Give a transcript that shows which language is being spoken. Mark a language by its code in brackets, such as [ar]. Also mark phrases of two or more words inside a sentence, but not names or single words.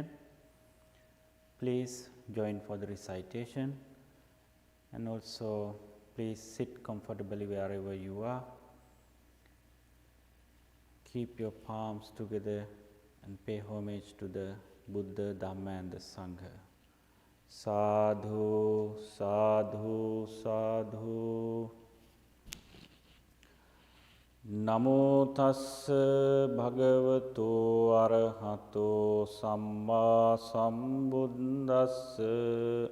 [en] Please join for the recitation and also please sit comfortably wherever you are. Keep your palms together and pay homage to the Buddha, Dhamma and the Sangha. [pi] Sadhu, sadhu, sadhu. Namo tassa bhagavato arahato samma sambuddhassa.